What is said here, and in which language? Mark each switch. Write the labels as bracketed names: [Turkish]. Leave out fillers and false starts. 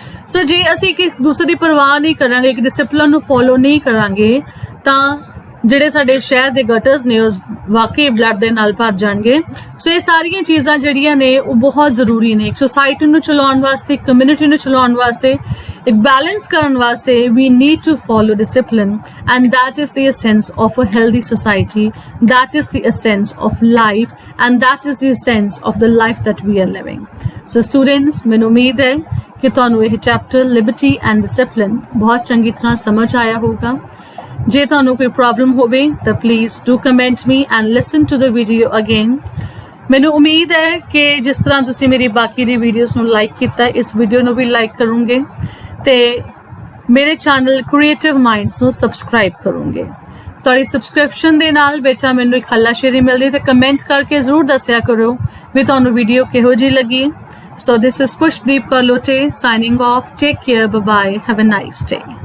[Punjabi] ਸੋ ਜੇ ਅਸੀਂ ਇੱਕ ਦੂਸਰੇ ਦੀ ਪਰਵਾਹ ਨਹੀਂ ਕਰਾਂਗੇ, ਇੱਕ ਡਿਸਿਪਲਿਨ ਨੂੰ ਫੋਲੋ ਨਹੀਂ ਕਰਾਂਗੇ, ਤਾਂ ਜਿਹੜੇ ਸਾਡੇ ਸ਼ਹਿਰ ਦੇ ਗਟਰਸ ਨੇ ਉਸ ਵਾਕਈ ਬਲੱਡ ਦੇ ਨਾਲ ਭਰ ਜਾਣਗੇ। ਸੋ ਇਹ ਸਾਰੀਆਂ ਚੀਜ਼ਾਂ ਜਿਹੜੀਆਂ ਨੇ ਉਹ ਬਹੁਤ ਜ਼ਰੂਰੀ ਨੇ ਇੱਕ ਸੁਸਾਇਟੀ ਨੂੰ ਚਲਾਉਣ ਵਾਸਤੇ, ਇੱਕ ਕਮਿਊਨਿਟੀ ਨੂੰ ਚਲਾਉਣ ਵਾਸਤੇ, ਇੱਕ ਬੈਲੈਂਸ ਕਰਨ ਵਾਸਤੇ। [English] We need to follow discipline and that is the essence of a healthy society, that is the essence of life, and that is the essence of the life that we are living. So students, [Punjabi] ਮੈਨੂੰ ਉਮੀਦ ਹੈ ਕਿ ਤੁਹਾਨੂੰ ਇਹ chapter Liberty and discipline ਬਹੁਤ ਚੰਗੀ ਤਰ੍ਹਾਂ ਸਮਝ ਆਇਆ ਹੋਊਗਾ। ਜੇ ਤੁਹਾਨੂੰ ਕੋਈ ਪ੍ਰੋਬਲਮ ਹੋਵੇ ਤਾਂ [English] Please do comment me and listen to the video again. [Punjabi] ਮੈਨੂੰ ਉਮੀਦ ਹੈ ਕਿ ਜਿਸ ਤਰ੍ਹਾਂ ਤੁਸੀਂ ਮੇਰੀ ਬਾਕੀ ਦੀ ਵੀਡੀਓਜ਼ ਨੂੰ ਲਾਈਕ ਕੀਤਾ, ਇਸ ਵੀਡੀਓ ਨੂੰ ਵੀ ਲਾਈਕ ਕਰੋਗੇ ਤੇ ਮੇਰੇ ਚੈਨਲ ਕ੍ਰੀਏਟਿਵ ਮਾਈਂਡਸ ਨੂੰ ਸਬਸਕ੍ਰਾਈਬ ਕਰੋਗੇ। ਤੁਹਾਡੀ ਸਬਸਕ੍ਰਿਪਸ਼ਨ ਦੇ ਨਾਲ ਬੇਟਾ ਮੈਨੂੰ ਇੱਕ ਹੱਲਾਸ਼ੇਰੀ ਮਿਲਦੀ ਤੇ ਕਮੈਂਟ ਕਰਕੇ ਜ਼ਰੂਰ ਦੱਸਿਆ ਕਰੋ ਵੀ ਤੁਹਾਨੂੰ ਵੀਡੀਓ ਕਿਹੋ ਜਿਹੀ ਲੱਗੀ। [English] So this is Pushpdeep Kaur Lote signing off. Take care. Bye bye. Have a nice day.